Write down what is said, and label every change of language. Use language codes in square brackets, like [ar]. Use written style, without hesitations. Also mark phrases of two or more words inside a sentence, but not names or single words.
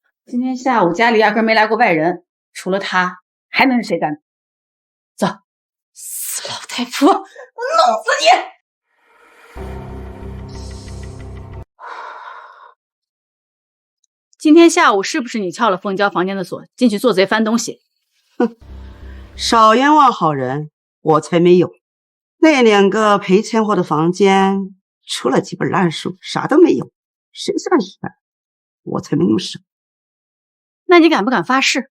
[zh] 今天下午家裡壓根沒來過外人，除了他，還能是誰幹的？走，死老太婆，我弄死你！今天下午是不是你撬了鳳嬌房間的鎖，進去做賊翻東西？哼，少冤枉好人，我才沒有。那2個賠錢貨的房間，除了幾本爛書，啥都沒有。誰算是的？我才沒那麼傻。那你敢不敢發誓？